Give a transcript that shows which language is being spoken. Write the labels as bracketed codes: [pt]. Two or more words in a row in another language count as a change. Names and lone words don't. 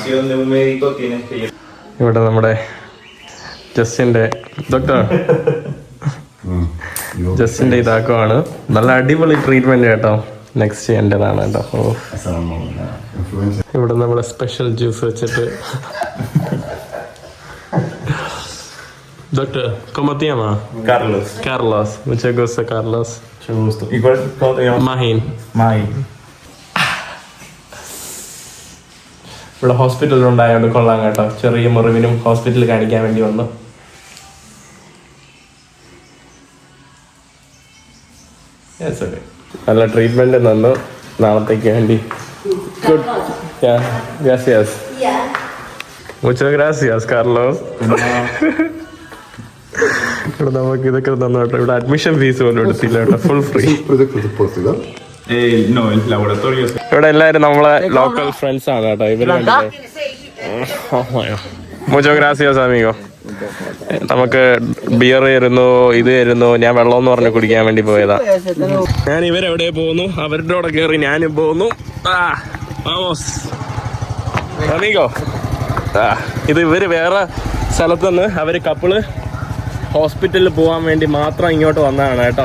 [ml] ഇവിടെ നമ്മുടെ ജസ്റ്റിൻ്റെ ജസ്റ്റിൻ്റെ ഇതാക്കുവാണ്. നല്ല അടിപൊളി ട്രീറ്റ്മെൻറ്റ് കേട്ടോ. നെക്സ്റ്റ് ചെയ്യേണ്ടതാണ് കേട്ടോ. ഇവിടെ നമ്മുടെ [en] special juice [ml] വെച്ചിട്ട്. [es] Doctor, ¿cómo te llamas? Carlos. Mucho gusto, Carlos. Mucho gusto. ¿Y cómo te llamas? Mahin. [ml] ഇവിടെ ഹോസ്പിറ്റലിൽ ഉണ്ടായതുകൊണ്ട് കൊള്ളാം കേട്ടോ. ചെറിയ മുറിവിനും ഹോസ്പിറ്റലിൽ കാണിക്കാൻ വേണ്ടി വന്നു. നല്ല ട്രീറ്റ്മെന്റ് തന്നു. നാളത്തേക്ക് വേണ്ടി ഗുഡ്. [es] Gracias. Muchas gracias, Carlos. [ml] ഇവിടെ നമുക്ക് ഇതൊക്കെ തന്നോട്ടോ. ഇവിടെ [en] admission fees [ml] പോലും എടുത്തില്ല കേട്ടോ. [en] full free. [ml] ഇവിടെ എല്ലാവരും നമ്മളെ [en] local friends [ml] ആണ് കേട്ടോ. [es] ഇവര് Muchas gracias, amigo. [ml] നമുക്ക് ബിയർ തരുന്നു, ഇത് തരുന്നു. ഞാൻ വെള്ളം എന്ന് പറഞ്ഞ് കുടിക്കാൻ വേണ്ടി പോയതാ. ഞാൻ ഇവരെവിടെ പോകുന്നു, അവരുടെ കൂടെ കയറി ഞാനും പോകുന്നു. ഇത് ഇവര് വേറെ സ്ഥലത്ത് നിന്ന് അവര് കപ്പിള് ഹോസ്പിറ്റലിൽ പോകാൻ വേണ്ടി മാത്രം ഇങ്ങോട്ട് വന്നതാണ് കേട്ടോ.